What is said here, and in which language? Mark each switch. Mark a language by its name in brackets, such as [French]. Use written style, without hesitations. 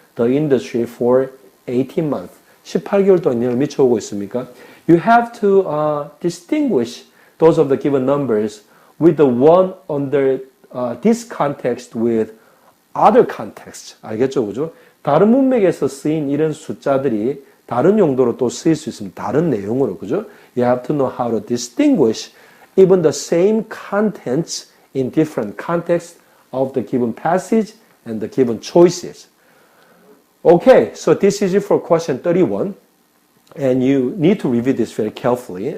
[English] The industry for 18 months. [Korean] 18개월 동안 영향을 미쳐오고 있습니까? [English] You have to distinguish those of the given numbers with the one under this context with other context. [Korean] 알겠죠? 그죠? 다른 문맥에서 쓰인 이런 숫자들이 다른 용도로 또 쓰일 수 있습니다. 다른 내용으로. 그죠? [English] You have to know how to distinguish even the same contents in different contexts of the given passage and the given choices. Okay, so this is it for question 31. And you need to review this very carefully.